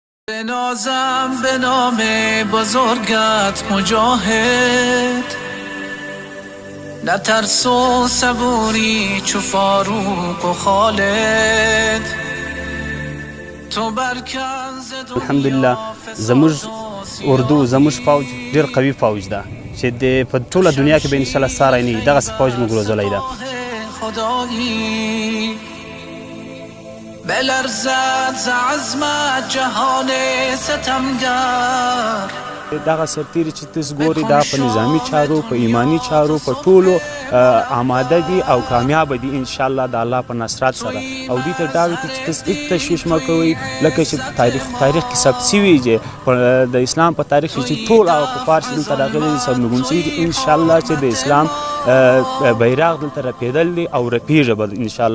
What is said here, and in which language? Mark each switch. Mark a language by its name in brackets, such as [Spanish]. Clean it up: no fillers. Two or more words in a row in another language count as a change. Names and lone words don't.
[Persian] بنازم به نام بزرگت مجاهد، نترس و صبوری چو فاروق و خالد. تو برکن ز دنیا [Pashto] الحمدلله زموږ اردو زموږ فوج ډېر قوي فوج ده چې په ټوله دنیا کې به انشاءالله ساری نه وي. دغسې فوج موږ روزلی ده. [Persian] خدایی بلرزد ز عظمت جهان ستمگر. [Pashto] دغه سرتیري چې تاسو ګورئ دا په نظامي چارو، په ایمانی چارو، په ټولو آماده دي او کامیابه دي انشاءالله د الله په نصرت سره. او دوی ته دا وایي چې تاسو هېڅ تشویش مه کوئ، لکه چې تاریخ کې ثبت شوي چې د اسلام په تاریخ کې چې ټول هغه کفار چې دلته راغلي دي سرنگون شوي دي، انشاءالله چې د اسلام بیرغ دلته رپېدل دي او رپېږي به انشاءالله.